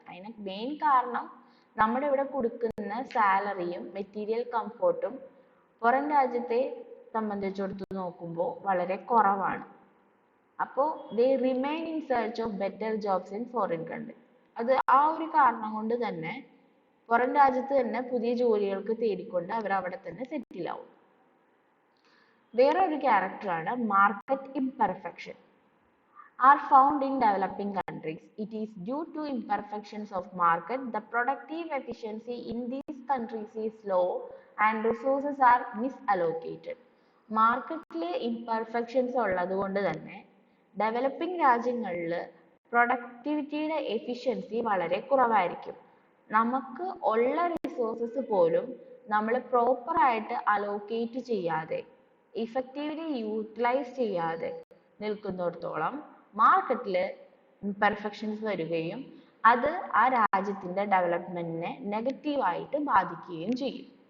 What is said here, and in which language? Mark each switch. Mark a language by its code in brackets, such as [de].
[ml] അതിന് മെയിൻ കാരണം നമ്മുടെ ഇവിടെ കൊടുക്കുന്ന സാലറിയും മെറ്റീരിയൽ കംഫോർട്ടും പുറം രാജ്യത്തെ സംബന്ധിച്ചിടത്ത് നോക്കുമ്പോൾ വളരെ കുറവാണ്. [en] അപ്പോൾ they remain in search of better jobs in foreign countries. [ml] അത് ആ ഒരു കാരണം കൊണ്ട് തന്നെ പുറം രാജ്യത്ത് തന്നെ പുതിയ ജോലികൾക്ക് തേടിക്കൊണ്ട് അവർ അവിടെ തന്നെ സെറ്റിൽ ആവും. വേറൊരു ക്യാരക്ടറാണ് [en] Market imperfection are found in developing countries. It is due to imperfections of market. The productive efficiency in these countries is low and resources are misallocated. [ml] മാർക്കറ്റിലെ ഇംപെർഫെക്ഷൻസ് ഉള്ളത് കൊണ്ട് തന്നെ ഡെവലപ്പിംഗ് രാജ്യങ്ങളിൽ പ്രൊഡക്ടിവിറ്റിയുടെ എഫിഷ്യൻസി വളരെ കുറവായിരിക്കും. നമുക്ക് ഉള്ള റിസോഴ്സസ് പോലും നമ്മൾ പ്രോപ്പറായിട്ട് അലോക്കേറ്റ് ചെയ്യാതെ ഇഫക്റ്റീവ്ലി യൂട്ടിലൈസ് ചെയ്യാതെ നിൽക്കുന്നിടത്തോളം മാർക്കറ്റിൽ ഇംപെർഫെക്ഷൻസ് വരികയും അത് ആ രാജ്യത്തിന്റെ ഡെവലപ്മെന്റിനെ നെഗറ്റീവായിട്ട് ബാധിക്കുകയും ചെയ്യും.